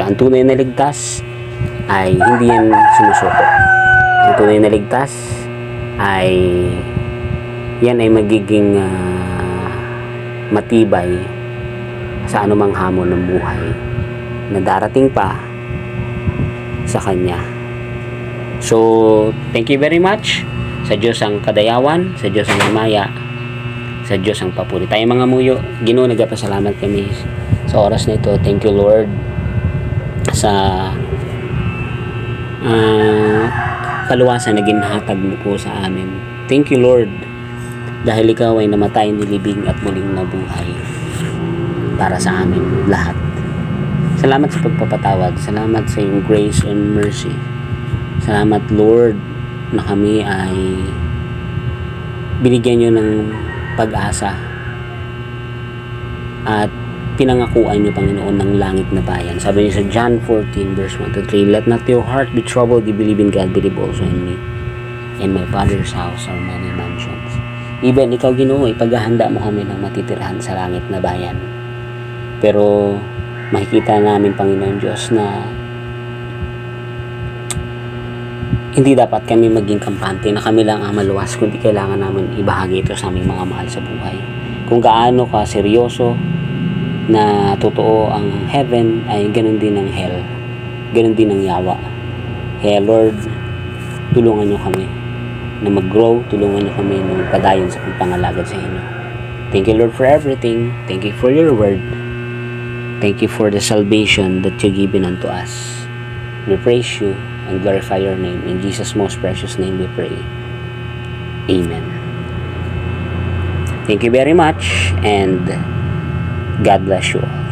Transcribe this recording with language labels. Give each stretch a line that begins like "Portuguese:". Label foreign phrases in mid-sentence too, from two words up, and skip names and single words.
Filipino: Ang tunay na ligtas ay hindi yan sumusuko. Ang tunay na ligtas ay yan ay magiging matibay sa anumang hamon ng buhay na darating pa sa Kanya.
English: So, thank you very much.
Hiligaynon: Sa Diyos ang kadayawan, sa Diyos ang himaya, sa Diyos ang papuri.
Filipino: Tayo mga muyo, Ginoo, nagpasalamat kami sa oras na ito.
English: Thank you, Lord,
Hiligaynon: sa kaluwasan na ginhatag mo po sa amin.
English: Thank you,
Filipino: Lord, dahil ikaw ay namatay, nilibing at muling nabuhay para sa amin lahat. Salamat sa pagpapatawad. Salamat sa iyong
English: grace and mercy.
Filipino: Salamat, Lord, na kami ay binigyan nyo ng pag-asa at pinangakuan nyo, Panginoon, ng langit na bayan. Sabi niyo sa John 14 verse 1 to 3,
English: "Let not your heart be troubled. You believe in God, believe also in me. In my Father's house are many mansions."
Filipino: Even ikaw, Ginoo, ipaghahanda mo kami ng matitirahan sa langit na bayan. Pero makikita namin, Panginoon Diyos, na hindi dapat kami maging kampante na kami lang ang maluwas, kundi kailangan namin ibahagi ito sa aming mga mahal sa buhay. Kung gaano ka seryoso na totoo ang heaven, ay ganun din ang hell. Ganun din ang yawa. Kaya Lord, tulungan nyo kami na mag-grow, tulungan nyo kami na
Hiligaynon: magpadayon sa pagpangalagad
Filipino: sa inyo.
English: Thank you, Lord, for everything. Thank you for your word. Thank you for the salvation that you've given unto us. We praise you and glorify your name. In Jesus' most precious name we pray. Amen. Thank you very much, and God bless you all.